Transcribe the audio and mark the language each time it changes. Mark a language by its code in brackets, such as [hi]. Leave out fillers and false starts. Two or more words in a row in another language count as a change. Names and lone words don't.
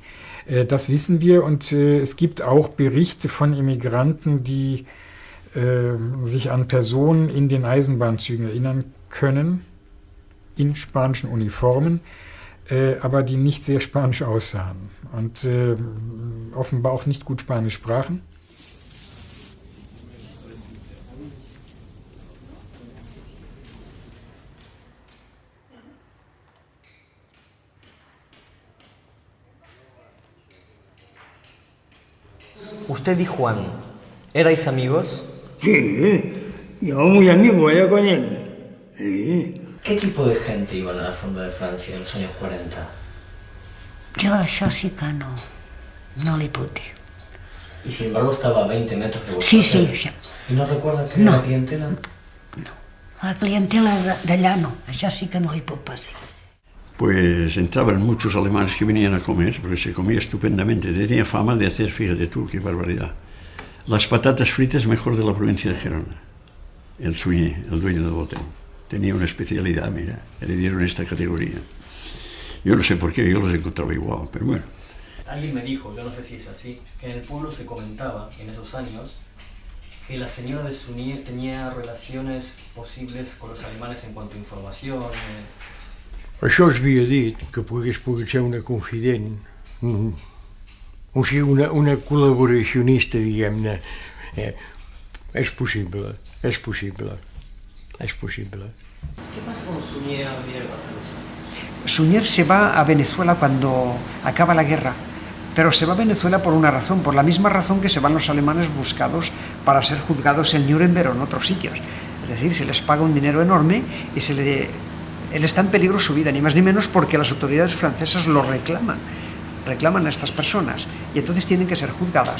[de] Das wissen wir, und es gibt auch Berichte von Emigranten, die sich an Personen in den Eisenbahnzügen erinnern können, in spanischen Uniformen, aber die nicht sehr spanisch aussahen und offenbar auch nicht gut Spanisch sprachen. [es] Usted y Juan, ¿erais amigos? Sí, yo muy amigo era con él. Sí. ¿Qué tipo de gente iba a la Fonda de Francia en los años 40? [ca] Jo això sí que no li puc dir. [es] Y sin embargo estaba a 20 metros de Sí, sí. Sí. ¿Y no recuerda que era la clientela? No. [ca] La clientela d'allà no, això sí que no li puc pas dir. [es] Pues entraban muchos alemanes que venían a comer, porque se comía estupendamente. Tenía fama de hacer, fíjate tú, qué barbaridad, las patatas fritas mejor de la provincia de Gerona. El Suñé, el dueño del hotel, tenía una especialidad, mira, le dieron esta categoría. Yo no sé por qué, yo los encontraba igual, pero bueno. Alguien me dijo, yo no sé si es así, que en el pueblo se comentaba en esos años que la señora de Sunier tenía relaciones posibles con los alemanes en cuanto a información. [ca] Això es havia dit, que pogués ser una confident, o sigui, una col·laboracionista, diguem-ne. És possible, és possible, és possible. [es] ¿Qué pasa con Sunier a medida que pasan los años? Sunier se va a Venezuela cuando acaba la guerra, pero se va a Venezuela por una razón, por la misma razón que se van los alemanes buscados para ser juzgados en Nuremberg o en otros sitios. Es decir, se les paga un dinero enorme y él está en peligro su vida, ni más ni menos porque las autoridades francesas lo reclaman a estas personas y entonces tienen que ser juzgadas.